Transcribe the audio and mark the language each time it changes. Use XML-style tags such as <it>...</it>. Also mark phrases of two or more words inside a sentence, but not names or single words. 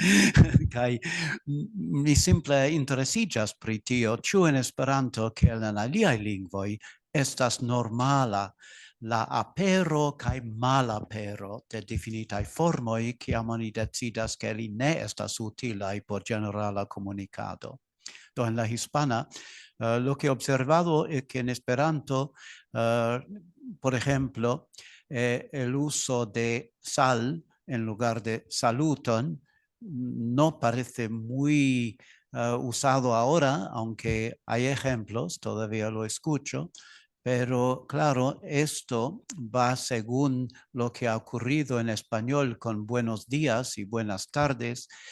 <eo>Kaj mi simple interesiĝas pri tio, ĉu en Esperanto kiel en aliaj lingvoj estas normala la apero kaj malapero de definitaj formoj, kiam oni decidas ke ili ne estas utilaj por ĝenerala komunikado. Do en la hispana,</eo> <es>lo que he observado es que en Esperanto, por ejemplo, el uso de sal en lugar de saluton no parece muy usado ahora, aunque hay ejemplos, todavía lo escucho, pero claro, esto va según lo que ha ocurrido en español con buenos días y buenas tardes.</es>